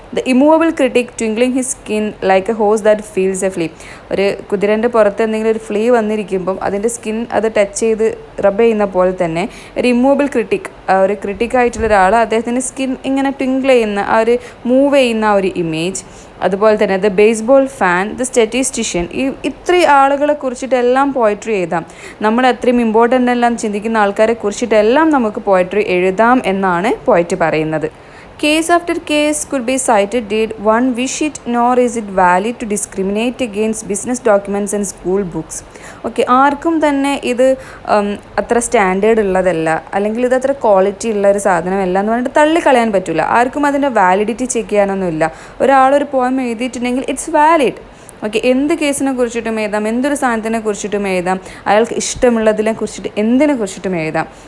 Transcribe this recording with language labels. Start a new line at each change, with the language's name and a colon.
English: the immovable critic twinkling his skin like a horse that feels a flea,
Malayalam: ഒരു കുതിരൻ്റെ പുറത്ത് എന്തെങ്കിലും ഒരു flea വന്നിരിക്കുമ്പം അതിൻ്റെ സ്കിൻ അത് ടച്ച് ചെയ്ത് റബ്ബ് ചെയ്യുന്ന പോലെ തന്നെ ഒരു ഇമ്മൂവബിൾ ക്രിട്ടിക്, ഒരു ക്രിട്ടിക്കായിട്ടുള്ള ഒരാൾ അദ്ദേഹത്തിൻ്റെ സ്കിൻ ഇങ്ങനെ ട്വിങ്കിൾ ചെയ്യുന്ന ആ ഒരു മൂവ് ചെയ്യുന്ന ആ ഒരു ഇമേജ്. അതുപോലെ തന്നെ the baseball fan, the statistician, ഇത്രയും ആളുകളെ കുറിച്ചിട്ടെല്ലാം പോയട്രി എഴുതാം. നമ്മൾ അത്രയും ഇമ്പോർട്ടൻ്റ് എല്ലാം ചിന്തിക്കുന്ന ആൾക്കാരെ കുറിച്ചിട്ടെല്ലാം നമുക്ക് പോയട്രി എഴുതാം എന്നാണ് പോയറ്റ് പറയുന്നത്.
English: Case after case could be cited did one wish it, nor is it valid to discriminate against business documents and school books.
Malayalam: Okay, ആർക്കും തന്നെ ഇത് അത്ര സ്റ്റാൻഡേർഡ് ഉള്ളതല്ല അല്ലെങ്കിൽ ഇത് അത്ര ക്വാളിറ്റി ഉള്ള ഒരു സാധനമല്ല എന്ന് പറഞ്ഞിട്ട് തള്ളിക്കളയാൻ പറ്റില്ല. ആർക്കും അതിൻ്റെ വാലിഡിറ്റി ചെക്ക് ചെയ്യാനൊന്നുമില്ല. ഒരാളൊരു പോയം എഴുതിയിട്ടുണ്ടെങ്കിൽ
English: It's valid.
Malayalam: ഓക്കെ, എന്ത് കേസിനെ കുറിച്ചിട്ടും എഴുതാം, എന്തൊരു സാധനത്തിനെ കുറിച്ചിട്ടും എഴുതാം, അയാൾക്ക് ഇഷ്ടമുള്ളതിനെ കുറിച്ചിട്ട് എന്തിനെ കുറിച്ചിട്ടും എഴുതാം.